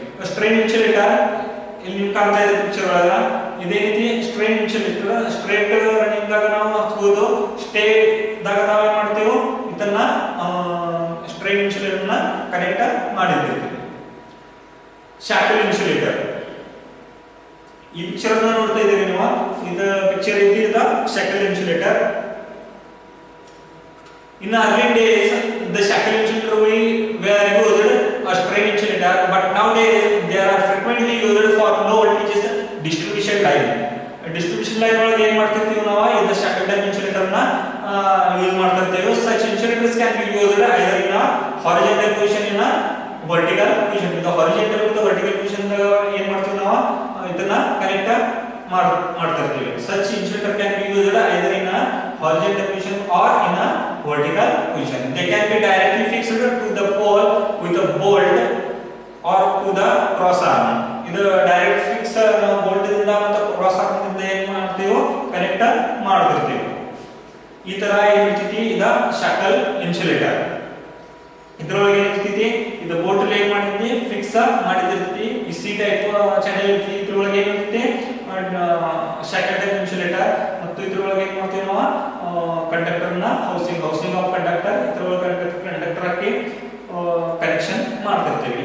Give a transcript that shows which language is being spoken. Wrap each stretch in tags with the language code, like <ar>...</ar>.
<kn>Strain insulator ಇಲ್ಲಿ ನಿಮ್ಗೆ ಕಾಣ್ತಾ ಇದೆ ಪಿಕ್ಚರ್ ಒಳಗ ಇದೇ ರೀತಿ ಸ್ಟ್ರೈನ್ ಇನ್ಸುಲೇಟರ್ ಸ್ಟ್ರೇಟ್ ರನ್ನಿಂಗ್ ದಾಗ ನಾವು ಹಚ್ಬೋದು, ಸ್ಟೇ ದಾಗ ನಾವೇನ್ ಮಾಡ್ತೇವೆ ಇದನ್ನ ಸ್ಟ್ರೈನ್ ಇನ್ಸುಲೇಟರ್ ನ ಕನೆಕ್ಟ್ ಮಾಡಿರ್ತೀವಿ. ಶಾಕಲ್ ಇನ್ಸುಲೇಟರ್ ಈ ಪಿಕ್ಚರ್ ಅನ್ನ ನೋಡ್ತಾ ಇದ್ದೀರಿ ನೀವು, ಇದು ಪಿಕ್ಚರ್ ಇದ್ದ shackle insulator.</kn> <en>In early days, the shackle insulator were used as strain insulator, but nowadays they are frequently used for low voltages distribution line.</en> <kn>Distribution line ಒಳಗೆ ಏನು ಮಾಡ್ತಿರ್ತೀವಿ ನಾವು ಇದು shackle type insulator ನ ಯೂಸ್ ಮಾಡ್ತಿರ್ತೀವಿ.</kn> <en>Such insulators can be used either in a horizontal position in a vertical position.</en> <kn>ಇದು horizontal ಮತ್ತು vertical position ಏನು ಮಾಡ್ತೀವಿ ನಾವು ಇದನ್ನ ಕನೆಕ್ಟ್ ಮಾಡ್ತಿರ್ತೀವಿ.</kn> <en>Such insulator can be used either in a horizontal position or in a vertical position. They can be directly fixed to the pole with a bolt or to the cross arm.</en> <kn>ಇದು direct fix bolt ದಿಂದ ಮತ್ತು cross arm ದಿಂದ ಏನು ಮಾಡ್ತೀವಿ connect ಮಾಡ್ತಿರ್ತೀವಿ. ಈ ತರ ಏನಿರ್ತೈತಿ ಇದ ಶಾಕಲ್ ಇನ್ಸುಲೇಟರ್. ಇದರೊಳಗೆ ಏನಿರ್ತೈತಿ ಇದು ಬೋಲ್ಟ್ ಅಲ್ಲಿ ಏನ್ ಮಾಡ್ತೈತಿ ಫಿಕ್ಸ್ ಮಾಡಿದಿರ್ತೈತಿ. ಈ ಸಿ ಟೈಪ್ ಚಾನೆಲ್ ಇರ್ತೈತಿ. ಇದರೊಳಗೆ ಏನಿರ್ತೈತಿ ಶಾಕಲ್ ಟೈಪ್ ಇನ್ಸುಲೇಟರ್ ಮತ್ತು ಇದರೊಳಗೆ ಏನು ಮಾಡ್ತೀವಿ ನಾವು ಕಂಡಕ್ಟರ್ ನ ಹೌಸಿಂಗ್ ಆಫ್ ಕಂಡಕ್ಟರ್ ಇದರೊಳಗೆ ಕಂಡಕ್ಟರ್ ಹಾಕಿ ಕನೆಕ್ಷನ್ ಮಾಡ್ತಿರ್ತೀವಿ.</kn>